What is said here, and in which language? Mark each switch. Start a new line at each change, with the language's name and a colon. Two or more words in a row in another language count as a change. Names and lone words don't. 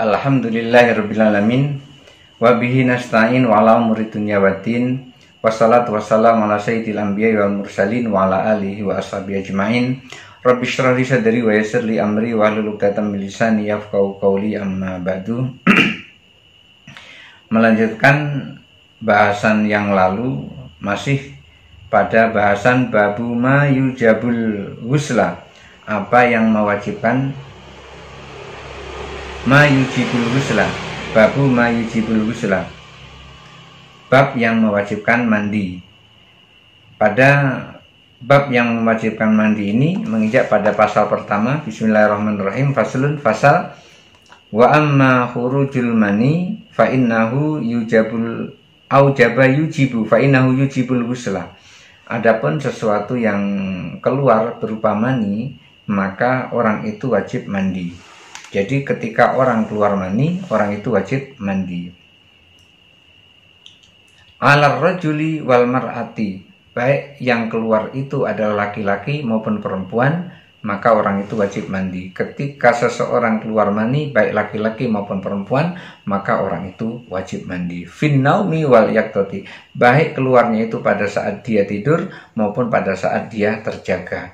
Arabic: الحمد لله رب العالمين وبه نستعين على أمور الدنيا والدين والصلاة والسلام على سيد الأنبياء والمرسلين وعلى آله وأصحابه أجمعين. رب اشرح لي صدري ويسر لي أمري واحلل عقدة من لساني يفقهوا قولي، أما بعد.
Indonesian: Melanjutkan bahasan yang lalu, masih pada bahasan
Arabic: باب ما يوجب الغسل,
Indonesian: apa yang mewajibkan
Arabic: ما يوجب الغسل. باب ما يوجب الغسل,
Indonesian: bab yang mewajibkan mandi. Pada bab yang mewajibkan mandi ini menginjak pada pasal pertama.
Arabic: بسم الله الرحمن الرحيم. فصل، fasal وأما خروج المني فإنه يوجب أوجب يوجب فإنه يوجب الغسل.
Indonesian: Adapun sesuatu yang keluar berupa mani, maka orang itu wajib mandi. Jadi ketika orang keluar mani, orang itu wajib mandi.
Arabic: على الرجل والمرأة,
Indonesian: baik yang keluar itu adalah laki-laki maupun perempuan, maka orang itu wajib mandi. Ketika seseorang keluar mani, baik laki-laki maupun perempuan, maka orang itu wajib mandi.
Arabic: في النوم واليقظة,
Indonesian: baik keluarnya itu pada saat dia tidur maupun pada saat dia terjaga.